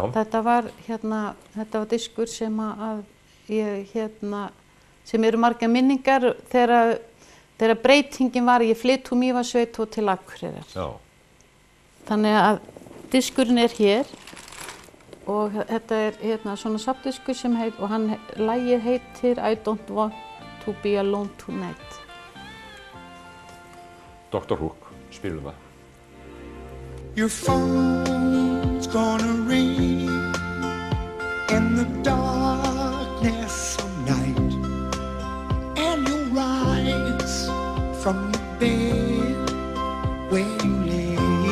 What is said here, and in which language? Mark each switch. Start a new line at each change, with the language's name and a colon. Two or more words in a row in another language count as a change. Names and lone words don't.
Icelandic: Þetta var diskur sem sem eru margar minningar þegar breytingin var, ég flytt úr Mývatnssveit og til Akureyrar. Já. Þannig að diskurinn er hér. Og þetta er svona safndiskur sem og lagið heitir I don't want to be alone tonight. Dr. Hook, spilum það.
English: Your phone's gonna ring in the darkness of night, and you'll rise from the bed where you lay.